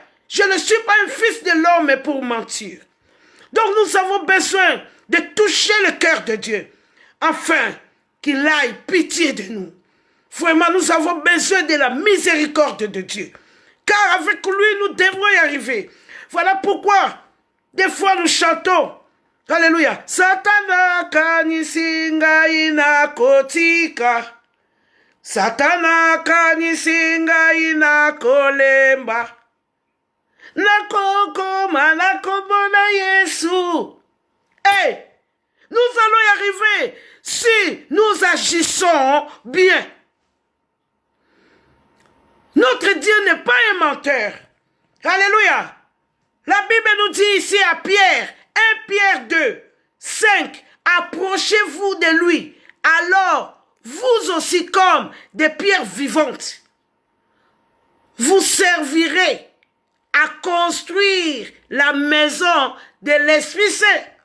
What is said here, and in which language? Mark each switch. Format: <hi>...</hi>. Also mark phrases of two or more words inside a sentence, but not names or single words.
<fr>Je ne suis pas un fils de l'homme pour mentir. Donc nous avons besoin de toucher le cœur de Dieu, afin qu'il aille pitié de nous. Vraiment, nous avons besoin de la miséricorde de Dieu. Car avec lui, nous devrons y arriver. Voilà pourquoi, des fois, nous chantons. Alléluia.</fr> <ln>Satana kanisinga ina kotika. Satana kanisinga ina kolemba. Nakokoma nakomona Yesu.</ln> <fr>Hey, nous allons y arriver si nous agissons bien. Notre Dieu n'est pas un menteur. Alléluia. La Bible nous dit ici à Pierre, 1 Pierre 2, 5, approchez-vous de lui, alors vous aussi comme des pierres vivantes, vous servirez à construire la maison de l'Esprit Saint.</fr>